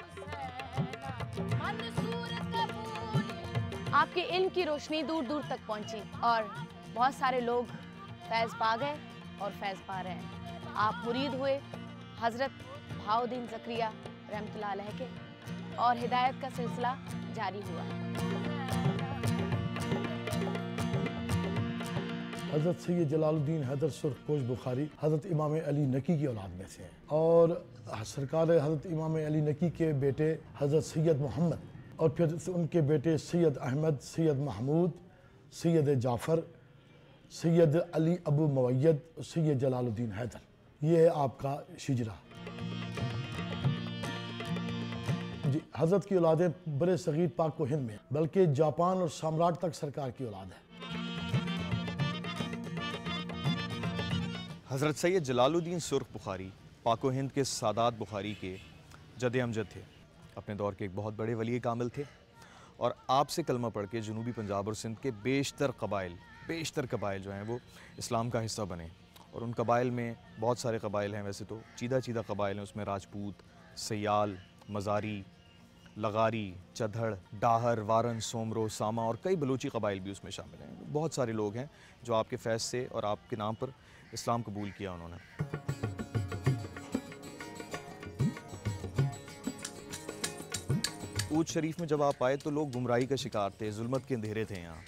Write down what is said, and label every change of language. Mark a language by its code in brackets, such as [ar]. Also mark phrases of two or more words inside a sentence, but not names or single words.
[ur] آپ کے علم کی روشنی دور دور تک پہنچی اور بہت سارے لوگ فیض پا گئے اور فیض پا رہے ہیں. آپ مرید ہوئے حضرت بہاؤالدین زکریا رحمۃ اللہ علیہ کے اور ہدایت کا سلسلہ جاری ہوا. حضرت سید جلال الدین حیدر سرخ پوش بخاری حضرت امام علی نقی کی اولاد میں سے ہیں اور سرکار حضرت امام علی نقی کے بیٹے حضرت سید محمد اور پھر ان کے بیٹے سید احمد، سید محمود، سید جعفر، سید علی ابو مؤید، سید جلال الدین حیدر, یہ ہے آپ کا شجرہ. جی، حضرت کی اولادیں برصغیر پاک و ہند میں، بلکہ جاپان اور سمراٹ تک سرکار کی اولاد ہے. حضرت سید جلال الدین سرخ بخاری پاک و ہند کے سادات بخاری کے جد امجد تھے، اپنے دور کے ایک بہت بڑے ولی کامل تھے اور آپ سے کلمہ پڑھ کے جنوبی پنجاب اور سندھ کے بیشتر قبائل جو ہیں وہ اسلام کا حصہ بنے اور ان قبائل میں بہت سارے قبائل ہیں، ویسے تو چیدہ چیدہ قبائل ہیں، اس میں راجپوت, سیال، مزاری، لغاری، چدھڑ، ڈاہر، وارن، سومرو، سما اور کئی بلوچی قبائل بھی اس میں شامل ہیں. بہت سارے لوگ ہیں جو آپ کے فیض سے اور آپ کے نام پر اسلام قبول کیا انہوں نے. اوچ شریف میں جب آپ آئے تو لوگ گمراہی کا شکار تھے، ظلمت کے اندھیرے تھے یہاں.